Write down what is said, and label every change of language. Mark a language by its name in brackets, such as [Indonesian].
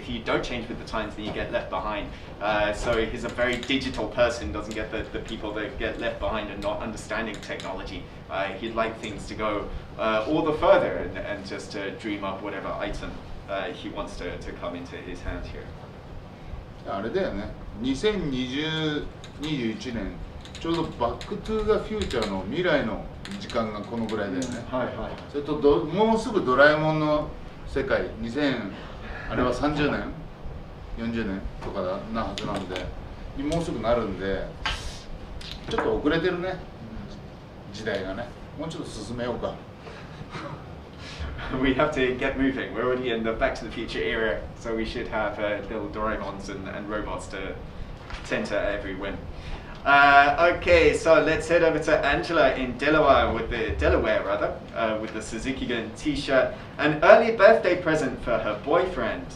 [English] If you don't change with the times, then you get left behind. So he's a very digital person, doesn't get the people that get left behind and not understanding technology. He'd like things to go all the further and just dream up whatever item he wants to come into his hand here. [Japanese] あれだよね、2021年ちょうどバックトゥーザフューチャーの未来の時間がこのぐらいだよね。はいはい。それともうすぐドラえもんの世界あれは30年40年とかなはずなんで、もうすぐなるんでちょっと遅れてるね、時代がね。もうちょっと進めようか。 [English] We have to get moving. We're already in the Back to the Future era, so we should have little Doraemons and robots to tend to every whim. Okay, so let's head over to Angela in Delaware with the Suzuki Gun T-shirt, an early birthday present for her boyfriend.